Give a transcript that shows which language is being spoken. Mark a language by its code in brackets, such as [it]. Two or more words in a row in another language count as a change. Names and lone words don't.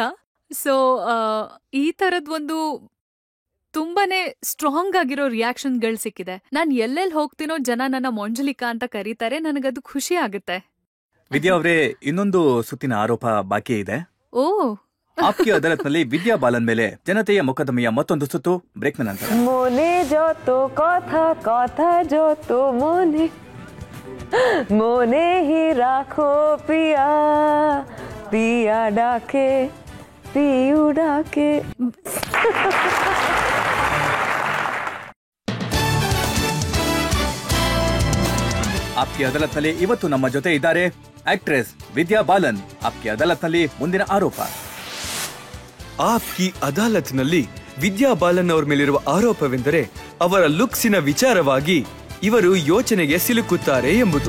[kn] ಸೊ ಈ ತರದ್ ಒಂದು ತುಂಬಾನೇ ಸ್ಟ್ರಾಂಗ್ ಆಗಿರೋ ರಿಯಾಕ್ಷನ್ಗಳು ಸಿಕ್ಕಿದೆ. ನಾನ್ ಎಲ್ಲೆಲ್ಲಿ ಹೋಗ್ತೀನೋ ಜನ ನನ್ನ ಮೊಂಜಲಿಕಾ ಅಂತ ಕರೀತಾರೆ. ನನಗದು ಖುಷಿ ಆಗುತ್ತೆ. ವಿದ್ಯಾ ಅವರೇ, ಇನ್ನೊಂದು ಸುತ್ತಿನ ಆರೋಪ ಬಾಕಿ ಇದೆ. ಓ, ಆಪ್ಕಿ ಅದಾಲತ್ನಲ್ಲಿ ವಿದ್ಯಾ ಬಾಲನ್ ಮೇಲೆ ಜನತೆಯ ಮೊಕದ್ದಮೆಯ ಮತ್ತೊಂದು ಸುತ್ತು. ಬ್ರೇಕ್ನ ನಂತರ. [bn] মনে যত কথা কথা যত মনে মনে হি রাখো পিয়া পিয়া ডাকে পিউ ডাকে. [kn] ಆಪ್ಕಿ ಅದಾಲತ್ನಲ್ಲಿ ಇವತ್ತು ನಮ್ಮ ಜೊತೆ ಇದ್ದಾರೆ ಆಕ್ಟ್ರೆಸ್ ವಿದ್ಯಾ ಬಾಲನ್. ಆಪ್ಕಿ ಅದಾಲತ್ನಲ್ಲಿ ಮುಂದಿನ ಆರೋಪ. ಆಪ್ಕಿ ಅದಾಲತ್ನಲ್ಲಿ ವಿದ್ಯಾ ಬಾಲನ್ ಅವರ ಮೇಲಿರುವ ಆರೋಪವೆಂದರೆ ಅವರ ಲುಕ್ಸಿನ ವಿಚಾರವಾಗಿ ಇವರು ಯೋಚನೆಗೆ ಸಿಲುಕುತ್ತಾರೆ ಎಂಬುದು.